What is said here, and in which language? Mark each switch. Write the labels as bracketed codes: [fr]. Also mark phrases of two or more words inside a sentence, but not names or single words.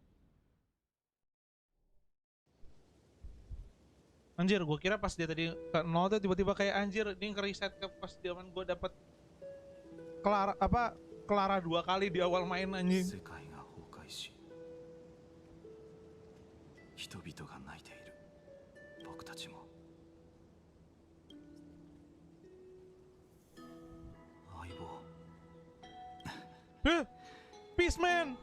[id] Anjir, gue kira pas dia tadi ke 0 tuh tiba-tiba kayak anjir, dia nge-reset ke pas zaman gue dapet Clara 2 kali di awal main anjing. [ja] 人々が泣いている。僕たちも。相棒。ピースマン。